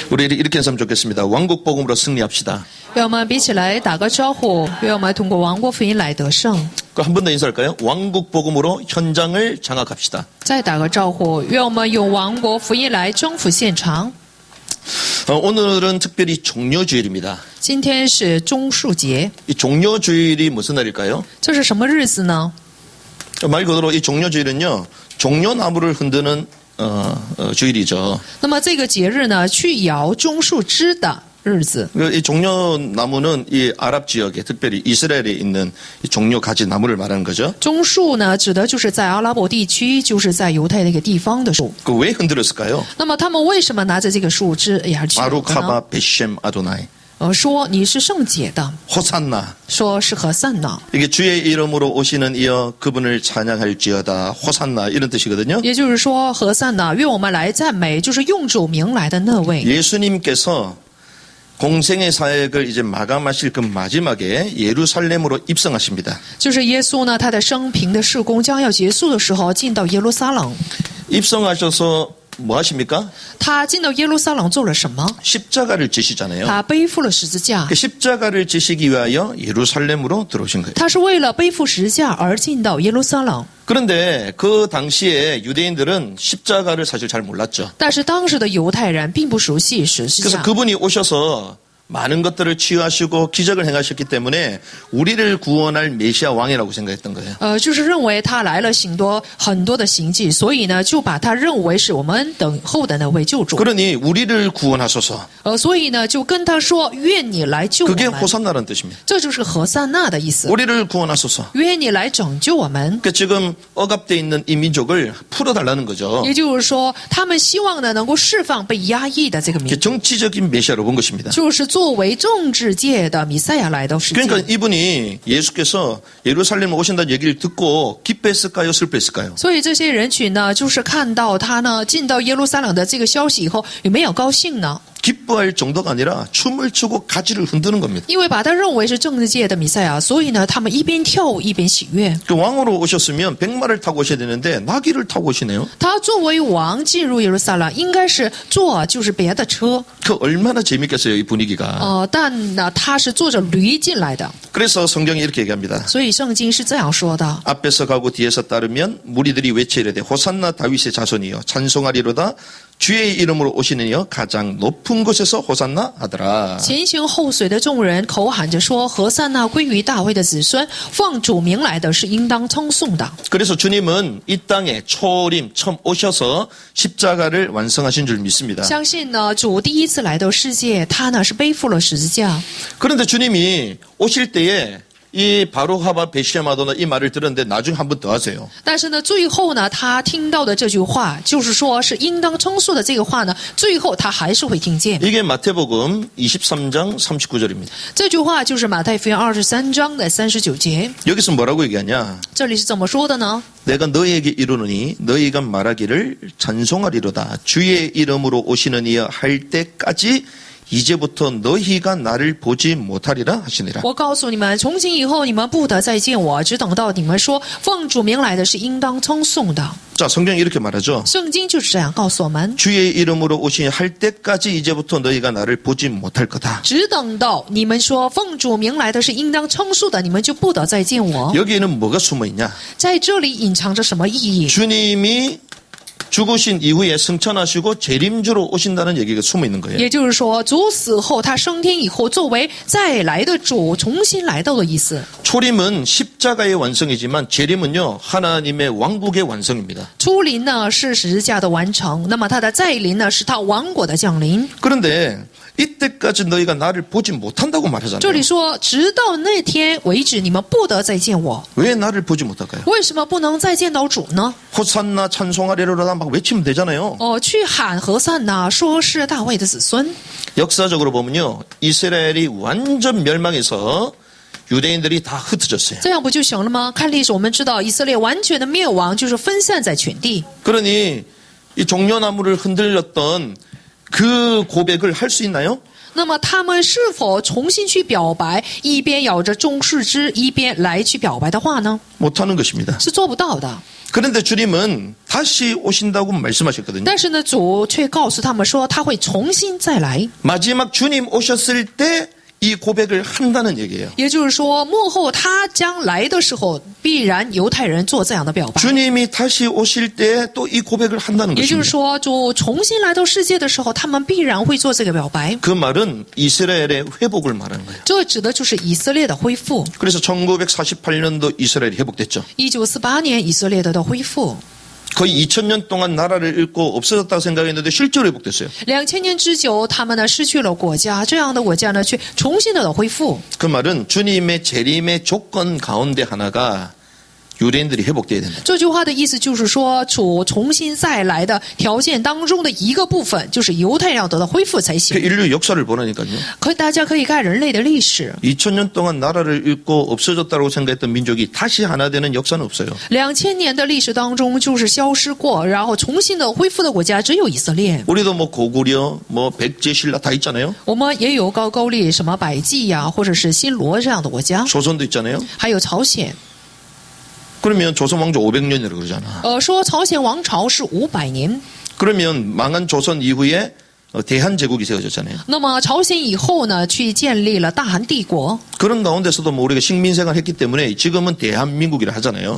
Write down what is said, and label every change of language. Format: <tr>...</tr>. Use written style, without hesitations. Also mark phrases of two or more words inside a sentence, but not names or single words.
<ko>우리 이렇게 했으면 좋겠습니다. 왕국 복음으로 승리합시다.</ko> <zh>愿我们彼此来打个招呼，愿我们通过王国福音来得胜。</zh> <ko>한 번 더 인사할까요? 왕국 복음으로 현장을 장악합시다.</ko> <zh>再打个招呼，愿我们用王国福音来征服现场。</zh> <ko>오늘은 특별히 종려주일입니다.</ko> <zh>今天是棕树节，</zh> <ko>이 종려주일이 무슨 날일까요?</ko> <zh>这是什么日子呢？</zh> <ko>말 그대로 이 종려주일은요, 종려나무를 흔드는 주일이죠.</ko> <zh>那么这个节日呢，去摇棕树枝的日子。</zh> <ko>이 종려나무는 이 아랍 지역에 특별히 이스라엘에 있는 이 종려 가지 나무를 말하는 거죠.</ko> <zh>棕树呢，指的就是在阿拉伯地区，就是在犹太那个地方的树。</zh> <ko>그 왜 흔들었을까요?</ko> <zh>那么他们为什么拿着这个树枝而去摇呢？</zh> <he>ברוך הבא בשם אדוני</he> <zh>说你是圣洁的，</zh> <ko>호산나</ko> <zh>说是和散呢，</zh> <ko>이게 주의 이름으로 오시는 이여 그분을 찬양할지어다 호산나 이런 뜻이거든요.</ko> <zh>也就是说和散呢，愿我们来赞美，就是用主名来的那位。</zh> <ko>예수님께서 공생의 사역을 이제 마감하실 그 마지막에 예루살렘으로 입성하십니다.</ko> <zh>就是耶稣呢，他的生平的事工将要结束的时候，进到耶路撒冷。</zh> <ko>입성하셔서 뭐 하십니까?</ko> <zh>他进到耶路撒冷做了什么？</zh> <ko>십자가를 지시잖아요.</ko> <zh>他背负了十字架</zh> <ko>그 ， 십자가를 지시기 위하여 예루살렘으로 들어오신 거예요.</ko> <zh>他是为了背负十字架而进到耶路撒冷。</zh> <ko>그런데 그 당시에 유대인들은 십자가를 사실 잘 몰랐죠.</ko> <zh>但是当时的犹太人并不熟悉十字</zh> <ko>그래서</ko> <zh>架，</zh> <ko>그분이 오셔서 많은 것들을 치유하시고 기적을 행하셨기 때문에 우리를 구원할 메시아 왕이라고 생각했던 거예요.</ko> <zh>就是认为他来了很多的行迹，所以呢，就把他认为是我们等候的那位救主。</zh> <ko>그러니 우리를 구원하소서.</ko> <zh>所以呢，就跟他说：“愿你来救我</zh> <ko>그게</ko> <zh>们。”</zh> <ko>호산나라는 뜻입니다.</ko> <zh>这就是何塞纳的意思。</zh> <ko>우리를 구원하소서.</ko> <zh>愿你来拯救我们。</zh> <ko>그러니까 지금 억압돼 있는 이 민족을 풀어달라는 거죠.</ko> <zh>也就是说，他们希望呢，能够释放被压抑的这个民族，</zh> <ko>정치적인 메시아로 본 것입니다.</ko> <zh>就是作为政治界的弥赛亚来到世界。</zh> <ko>그러니까 이분이 예수께서 예루살렘에 오신다는 얘기를 듣고 기뻐했을까요? 슬퍼했을까요?</ko> <zh>所以这些人群呢，就是看到他呢进到耶路撒冷的这个消息以后，有没有高兴呢？</zh> <ko>기뻐할 정도가 아니라 춤을 추고 가지를 흔드는 겁니다.</ko> <zh>因为把他认为是政治界的弥赛亚，所以呢，他们一边跳舞一边喜悦。</zh> <ko>그 왕으로 오셨으면 백마를 타고 오셔야 되는데 나귀를 타고 오시네요.</ko> <zh>他作为王进入耶路撒冷，应该是坐就是别的车，</zh> <ko>그 얼마나 재밌겠어요, 이 분위기가.</ko> <zh>但呢，他是坐着驴进来的。</zh> <ko>그래서 성경이 이렇게 얘기합니다.</ko> <zh>所以圣经是这样说的：</zh> <ko>앞에서 가고 뒤에서 따르면 무리들이 외치리되 호산나 다윗의 자손이여 찬송하리로다 주의 이름으로 오시는 이여 가장 높은 곳에서 호산나 하더라.</ko> <zh>前行后随的众人口喊着说：“何塞纳归于大卫的子孙，奉主名来的是应当称颂的。”</zh> <ko>그래서 주님은 이 땅에 초림 처음 오셔서 십자가를 완성하신 줄 믿습니다.</ko> <zh>相信呢，主第一次来到世界，他呢是背负了十字架。</zh> <ko>그런데 주님이 오실 때에 이 바로하바 베시아마도나 이 말을 들었는데 나중에 한 번 더 하세요.</ko> <zh>但是呢，最后呢，他听到的这句话，就是说是应当称颂的这个话呢，最后他还是会听见。</zh> <ko>이게 마태복음 23장 39절입니다.</ko> <zh>这句话就是马太福音23章的39节。</zh> <ko>여기서 뭐라고 얘기하냐?</ko> <zh>这里是怎么说的呢？</zh> <ko>내가 너희에게 이르노니 너희가 말하기를 찬송하리로다. 주의 이름으로 오시는 이여 할 때까지 이제부터 너희가 나를 보지 못하리라 하시니라.</ko> <zh>我告诉你们，从今以后你们不得再见我，只等到你们说奉主名来的是应当称颂的。</zh> <ko>자, 성경이 이렇게 말하죠.</ko> <zh>圣经就是这样告诉我们，</zh> <ko>주의 이름으로 오시니 할 때까지 이제부터 너희가 나를 보지 못할 거다.</ko> <zh>只等到你们说奉主名来的是应当称颂的，你们就不得再见我。</zh> <ko>여기에는 뭐가 숨어 있냐?</ko> <zh>在这里隐藏着什么意义？</zh> <ko>주님이 죽으신 이후에 승천하시고 재림주로 오신다는 얘기가 숨어 있는 거예요.</ko> <zh>也就是说，主死后，他升天以后，作为再来的主，重新来到的意思。</zh> <ko>초림은 십자가의 완성이지만 재림은요 하나님의 왕국의 완성입니다.</ko> <zh>初临呢是十字架的完成，那么他的再临呢是他王国的降临。</zh> <ko>그런데 이때까지 너희가 나를 보지 못한다고</ko> <zh>这</zh> <ko>말하잖아요.</ko> <zh>里说，直到那天为止，你们不得再见我。</zh> <ko>왜 나를 보지 못할까요?</ko> <zh>为什么不能再见到主呢？</zh> <ko>호산나 찬송하리로다 막 외치면 되잖아요.</ko> <zh>去喊何塞纳，说是大卫的子孙。</zh> <ko>역사적으로 보면요 이스라엘이 완전 멸망해서 유대인들이 다 흩어졌어요.</ko> <zh>这样不就行了吗？看历史，我们知道以色列完全的灭亡，就是分散在全地。</zh> <ko>그러니 이 종려나무를 흔들렸던 그 고백을 할 수 있나요?</ko> <zh>那么他们是否重新去表白，一边咬着棕树枝，一边来去表白的话呢？</zh> <ko>못하는 것입니다.</ko> <zh>是做不到的。</zh> <ko>그런데 주님은 다시 오신다고 말씀하셨거든요.</ko> <zh>但是呢，主却告诉他们说，他会重新再来。</zh> <ko>마지막 주님 오셨을 때 이 고백을 한다는 얘기예요.</ko> <zh>也就是说，幕后他将来的时候，必然犹太人做这样的表白。</zh> <ko>주님이 다시 오실 때 또 이 고백을 한다는</ko> <zh>也就是</zh> <ko>것입니다.</ko> <zh>说，主重新来到世界的时候，他们必然会做这个表白。</zh> <ko>그 말은 이스라엘의 회복을 말하는 거예요.</ko> <zh>这指的就是以色列的恢复。</zh> <ko>그래서 1948년도 이스라엘이 회복됐죠.</ko> <zh>1948 年，以色列的恢复。</zh> <ko>거의 2000년 동안 나라를 잃고 없어졌다고 생각했는데 실제로 회복됐어요.</ko> <zh>2000 年之久，他们呢失去了国家，这样的国家呢却重新的恢复。</zh> <ko>그 말은 주님의 재림의 조건 가운데 하나가 유대인들이 회복돼야 된다.</ko> <zh>这句话的意思就是说，主重新再来的条件当中的一个部分，就是犹太人要得到恢复才</zh> <ko>그</ko> <zh>行。</zh> <ko>인류 역사를 보라니까요.</ko> <zh>大家可以看人类的历史，</zh> <ko>2000년 동안 나라를 잃고 없어졌다고 생각했던 민족이 다시 하나 되는 역사는 없어요.</ko> <zh>2000 年的历史当中就是消失过，然后重新的恢复的国家只有以色列。</zh> <ko>우리도 뭐 고구려, 뭐 백제, 신라 다 있잖아요.</ko> <zh>我们也有高句丽、什么百济呀，或者是新罗这样的国家，</zh> <ko>조선도 있잖아요.</ko> <zh>还有朝鲜。</zh> <ko>그러면 조선 왕조 500년이라고 그러잖아.</ko> <zh>说朝鲜王朝是500年。</zh> <ko>그러면 망한 조선 이후에 대한제국이 세워졌잖아요.</ko> <zh>那么朝鲜以后呢，去建立了大韩帝国。</zh> <ko>그런 가운데서도 뭐 우리가 식민생활 했기 때문에 지금은 대한민국이라 하잖아요.</ko>